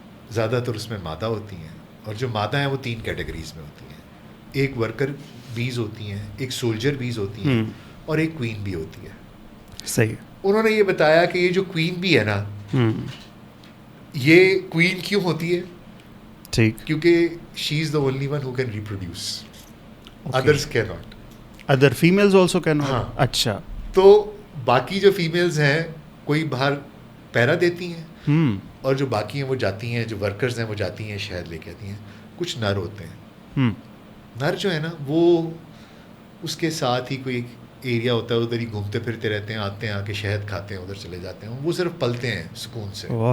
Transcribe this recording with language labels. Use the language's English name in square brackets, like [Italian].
[Urdu] زیادہ تر اس میں مادہ ہوتی ہیں, اور جو مادہ ہیں وہ 3 کیٹیگریز میں ہوتی ہیں. ایک ورکر بیز ہوتی ہیں, ایک سولجر بیز ہوتی ہیں, اور ایک کوئین بی ہوتی ہے. صحیح. انہوں نے یہ بتایا کہ یہ جو کوئین بی ہے نا, یہ کوئین کیوں ہوتی ہے؟ ٹھیک. [English] کیونکہ she is the only one who can reproduce, others کی not. Other families also can not. [Urdu] ہاں. اچھا. تو باقی جو فیمیلز ہیں کوئی باہر پیرا دیتی ہیں, اور جو باقی ہیں وہ جاتی ہیں, جو ورکرز ہیں وہ جاتی ہیں شہد لے کے آتی ہیں. کچھ نر ہوتے ہیں. نر جو ہے نا وہ اس کے ساتھ ہی کوئی ایریا ہوتا ہے, ادھر ہی گھومتے پھرتے رہتے ہیں, آتے ہیں آ کے شہد کھاتے ہیں, ادھر چلے جاتے ہیں. وہ صرف پلتے ہیں سکون سے.